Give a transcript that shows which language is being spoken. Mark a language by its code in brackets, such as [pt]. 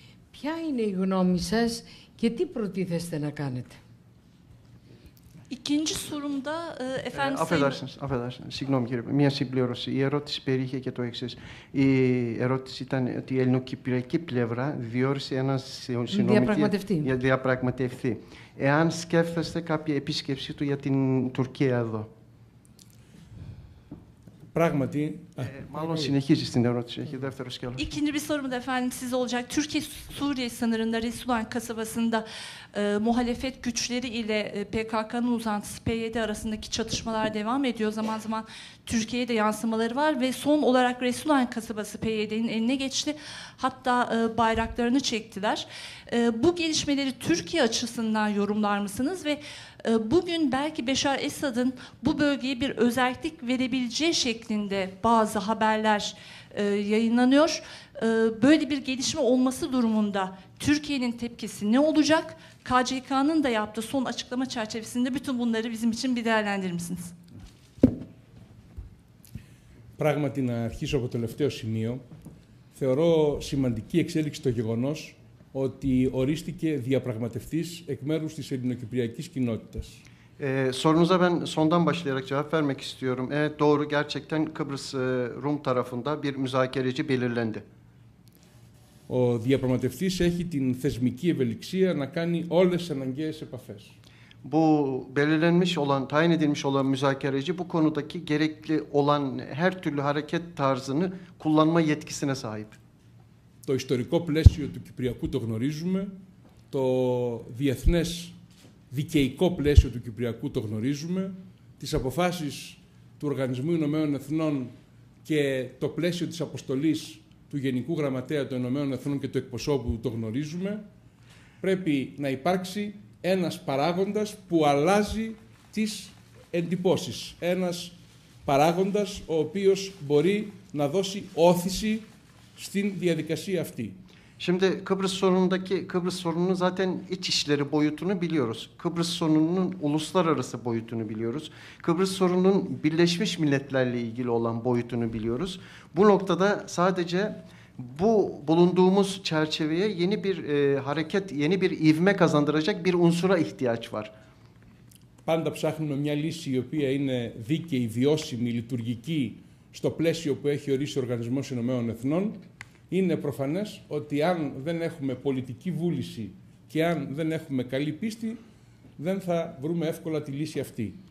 [el] Ποια είναι η γνώμη σας και τι προτίθεστε να κάνετε? [tr] İkinci sorumda efendim Affedersiniz. [el] Συγγνώμη κύριε, μία συμπλήρωση. Η ερώτηση περιείχε και το εξής. Η ερώτηση ήταν ότι η ελληνοκυπριακή πλευρά διόρισε ένα συνομιλητή για διαπραγματευτεί. Εάν σκέφτεστε κάποια επίσκεψη του για την Τουρκία εδώ. Πράγματι. Maalon συνεχίζει στην ερώτηση, έχει δεύτερο σκέλος. [tr] İkinci bir sorum da efendim size olacak. Türkiye-Suriye sınırında Resulan kasabasında muhalefet güçleri ile PKK'nın uzantısı PYD arasındaki çatışmalar devam ediyor. Zaman zaman Türkiye'ye de yansımaları var ve son olarak Resulan kasabası PYD'nin eline geçti. Hatta bayraklarını çektiler. Bu gelişmeleri Türkiye açısından yorumlar mısınız ve bugün belki Beşar Esad'ın bu bölgeye bir özellik verebileceği şeklinde bazı haberler yayınlanıyor. Böyle bir gelişme olması durumunda Türkiye'nin tepkisi ne olacak? KCK'nın da yaptığı son açıklama çerçevesinde bütün bunları bizim için bir değerlendirir misiniz? [el] Πράγματι, να αρχίσω από το τελευταίο σημείο, θεωρώ σημαντική εξέλιξη το γεγονός ότι ορίστηκε διαπραγματευτής εκ μέρους της ελληνοκυπριακής κοινότητας. [tr] Sorunuza ben sondan başlayarak cevap vermek istiyorum. Evet doğru, gerçekten Kıbrıs Rum tarafında bir müzakereci belirlendi. [el] Ο διαπραγματευτής έχει την θεσμική ευελιξία να κάνει όλες τις αναγκαίες επαφές. [tr] Bu belirlenmiş olan, tayin edilmiş olan müzakereci bu konudaki gerekli olan her türlü hareket tarzını kullanma yetkisine sahip. [el] Το ιστορικό πλαίσιο του Κυπριακού το γνωρίζουμε, το διεθνές δικαιικό πλαίσιο του Κυπριακού το γνωρίζουμε, τις αποφάσεις του Οργανισμού Ηνωμένων Εθνών και το πλαίσιο της αποστολής του Γενικού Γραμματέα των Ηνωμένων Εθνών και του εκπροσώπου το γνωρίζουμε. Πρέπει να υπάρξει ένας παράγοντας που αλλάζει τις εντυπώσεις. Ένας παράγοντας ο οποίος μπορεί να δώσει όθηση στην διαδικασία αυτή. [tr] Şimdi Kıbrıs sorununun zaten iç işleri boyutunu biliyoruz. Kıbrıs sorununun uluslararası boyutunu biliyoruz. Kıbrıs sorununun Birleşmiş Milletler'le ilgili olan boyutunu biliyoruz. Bu noktada sadece bu bulunduğumuz çerçeveye yeni bir hareket, yeni bir ivme kazandıracak bir unsura ihtiyaç var. [el] Πάντα ψάχνουμε μια λύση η οποία είναι δίκαιη, βιώσιμη, λειτουργική στο πλαίσιο που έχει ορίσει ο Οργανισμός Ηνωμένων Εθνών. Είναι προφανές ότι αν δεν έχουμε πολιτική βούληση και αν δεν έχουμε καλή πίστη, δεν θα βρούμε εύκολα τη λύση αυτή.